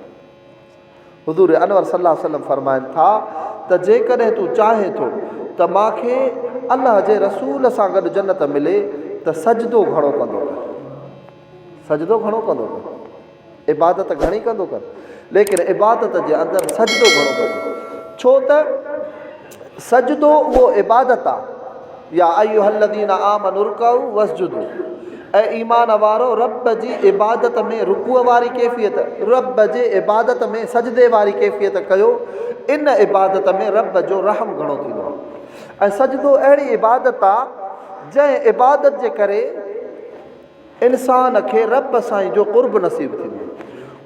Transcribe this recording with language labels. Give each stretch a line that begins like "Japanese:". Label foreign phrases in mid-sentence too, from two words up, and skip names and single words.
Sindhi: हुज़ूर अनवर
Arabic: صلى الله عليه وسلم
Sindhi: फ़रमाइनि था त जेकॾहिं तूं चाहे थो त मूंखे अलाह जे रसूल सां गॾु जन्नत मिले त सजदो घणो कंदो कर, सजदो घणो कंदो कर, इबादत घणी कंदो कर, लेकिन इबादत जे अंदरि सजदो घणो कंदो। छो त सजदो उहो इबादत आहे।
Arabic: يا أيها الذين آمنوا اركعوا واسجدوا,
Sindhi: ऐं ईमान वारो रब जी इबादत में रुकूअ वारी कैफ़ियत, रब जे इबादत में सजदे वारी कैफ़ियत कयो। इन इबादत में रब जो रहम घणो थींदो आहे। ऐं सजदो अहिड़ी इबादत आहे जंहिं इबादत जे करे इंसान खे रब साईं जो क़ुर्ब नसीब थींदो।